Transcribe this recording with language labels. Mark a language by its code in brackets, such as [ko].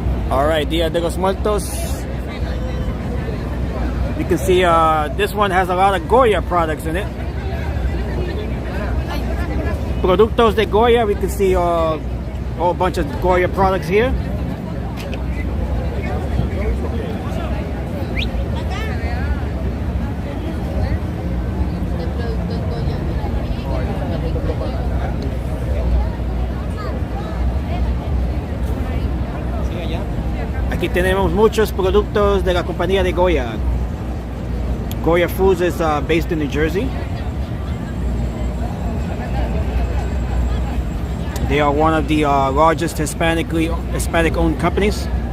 [en] Alright, Dia de los Muertos. You can see this one has a lot of Goya products in it. Productos de Goya, we can see a whole bunch of Goya products here. [es] Aquí tenemos muchos productos de la compañía de Goya. [en] Goya Foods is based in New Jersey. They are one of the largest Hispanic-owned companies.